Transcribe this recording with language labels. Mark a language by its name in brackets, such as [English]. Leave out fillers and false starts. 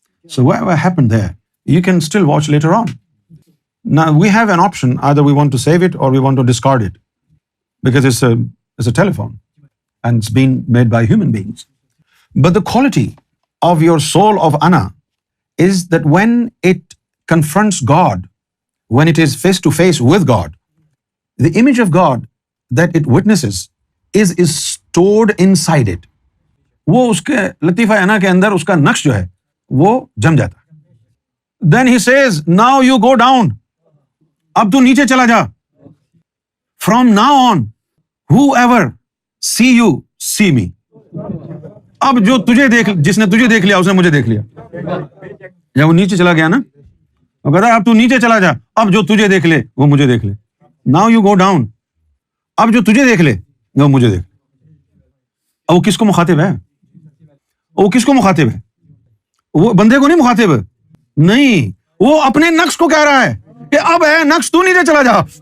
[English] So whatever happened there, you can still watch later on. Now we have an option, either we want to save it or we want to discard it, because it's a telephone and it's been made by human beings. But the quality of your soul of Ana is that when it confronts God, when it is face to face with God, the image of God that it witnesses is stored inside it. [Urdu] وہ اس کے لطیفہ انا کے اندر اس کا نقش جو ہے وہ جم جاتا ہے. [English] Then he says, now you go down. [Urdu] اب تو نیچے چلا جا. [English] From now on, whoever see you, see me. [Urdu] اب جو جس نے تجھے دیکھ لیا اس نے مجھے دیکھ لیا. جب وہ نیچے چلا گیا نا، وہ کہتا ہے اب تو نیچے چلا جا، اب جو تجھے دیکھ لے وہ مجھے دیکھ لے. [English] Now you go down. [Urdu] اب جو تجھے دیکھ لے وہ مجھے دیکھ لے. اب وہ کس کو مخاطب ہے؟ وہ کس کو مخاطب ہے؟ وہ بندے کو نہیں مخاطب، نہیں، وہ اپنے نقش کو کہہ رہا ہے کہ اب ہے نقش تو نیچے چلا جا.